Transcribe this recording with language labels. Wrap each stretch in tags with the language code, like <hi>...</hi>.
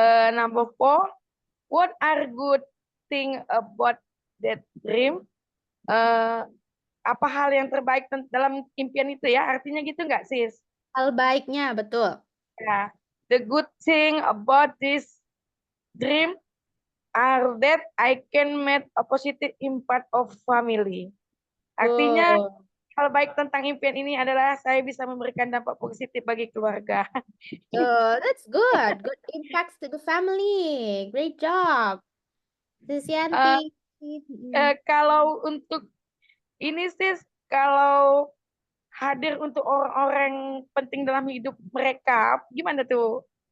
<en>Number 4, what are good thing about that dream?</en> <id>Apa hal yang terbaik dalam impian itu ya? Artinya gitu nggak, Sis? Hal baiknya, betul.</id> <en>Ya, the good thing about this dream are that I can make a positive impact of family.</en> <id>Artinya Oh, hal baik tentang impian ini adalah saya bisa memberikan dampak positif bagi keluarga.</id> <en>that's good. Good impacts to the family. Great job, Sis Yanti.</en> <id>Kalau untuk ini sis, kalau hadir untuk orang-orang penting dalam hidup mereka, gimana tuh?</id>